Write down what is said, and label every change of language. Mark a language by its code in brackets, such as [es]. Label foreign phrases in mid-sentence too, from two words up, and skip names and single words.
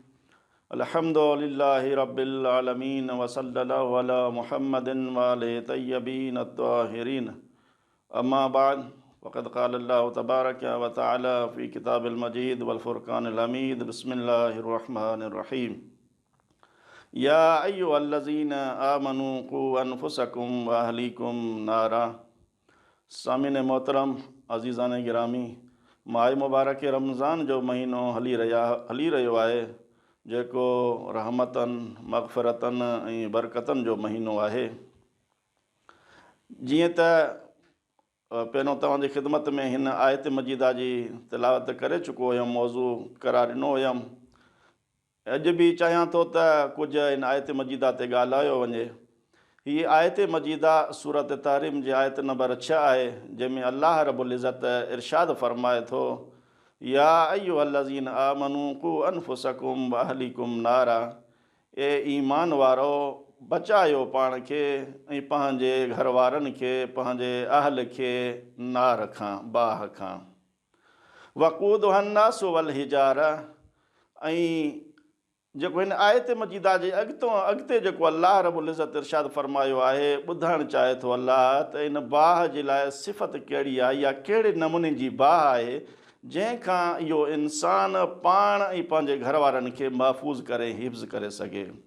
[ar] الحمد لله رب العالمين وصلى الله على محمد وآله الطيبين الطاهرين. أما بعد وقد قال الله تبارك وتعالى في كتاب المجيد والفرقان الحميد. بسم الله الرحمن الرحيم. يا أيها الذين آمنوا قوا أنفسكم وأهليكم نارا. [sd] सामिन मोहतरम अज़ीज़ान गिरामी, माह मुबारक रमज़ान जो महीनो हली रहियो आहे, जेको रहमतनि मग़फ़िरतनि ऐं बरकतनि जो महीनो आहे। जीअं त पहिरों तव्हांजी ख़िदमत में हिन आयत मजीदा जी तिलावत करे चुको हुयुमि, मौज़ू करार ॾिनो हुयुमि। अॼु बि चाहियां थो त कुझु हिन आयत मजीदा ते ॻाल्हायो वञे। हीअ आयत मजीदा सूरत तारीम जी आयत नंबर 6 आहे, जंहिंमें [ar] الله رب العزة [sd] इरशाद फरमाए थो, [ar] يا أيها الذين آمنوا قوا أنفسكم وأهليكم نارا. [sd] ए ईमान वारो, बचायो पाण खे ऐं पंहिंजे घर वारनि खे, पंहिंजे अहल खे नार खां, बाह खां। [ar] وقودها الناس والحجارة. [sd] ऐं जेको हिन आयत मजीदा जे अॻिते जेको [ar] الله رب العزة [sd] इरशाद फरमायो आहे, ॿुधाइणु चाहे थो अल्लाह त इन बाह जे लाइ सिफ़त कहिड़ी आहे या कहिड़े नमूने जी बाह आहे जंहिंखां इहो इंसान पाण ऐं पंहिंजे घर वारनि खे महफ़ूज़ करे, हिफ़्ज़ करे सघे।